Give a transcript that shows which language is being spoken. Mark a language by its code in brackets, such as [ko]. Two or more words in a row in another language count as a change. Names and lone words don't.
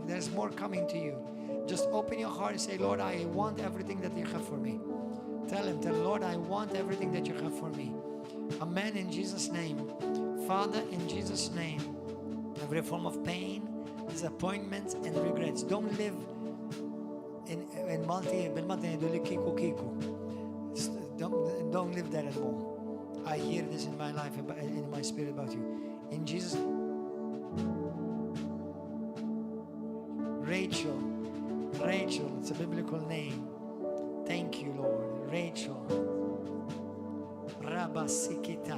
[en] There's more coming to you. Just open your heart and say, Lord, I want everything that you have for me. Tell him, Lord, I want everything that you have for me. Amen, in Jesus' name. Father, in Jesus' name, every form of pain, disappointments, and regrets. Don't live in Malti, bil-Malti, don't live there anymore. I hear this in my life, in my spirit about you. In Jesus' name. Rachel, it's a biblical name. Thank you, Lord. Rachel. Rabasikita.